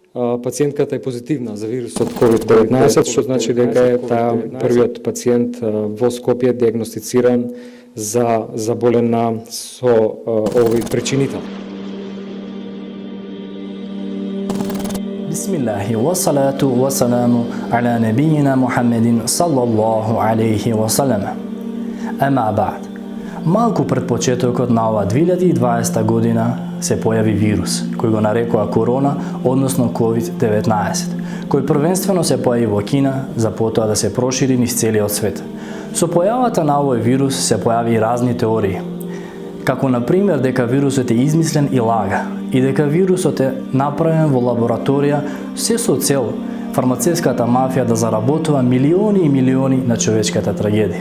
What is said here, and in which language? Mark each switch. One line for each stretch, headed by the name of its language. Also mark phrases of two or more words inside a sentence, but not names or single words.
Macedonian: пациентката е позитивна за вирусот COVID-19, што значи дека е таа првиот пациент во Скопје диагностициран за заболена со овој причинител.
Arabic: بسم الله والصلاة والسلام على نبينا محمد صلى الله عليه وسلم. أما بعد.
Macedonian: Малку пред почетокот на ова 2020 година се појави вирус, кој го нарекоа корона, односно COVID-19, кој првенствено се појави во Кина, за потоа да се прошири низ целиот свет. Со појавата на овој вирус се појави разни теории, како на пример дека вирусот е измислен и лага, и дека вирусот е направен во лабораторија се со цел фармацевската мафија да заработува милиони и милиони на човечката трагедија.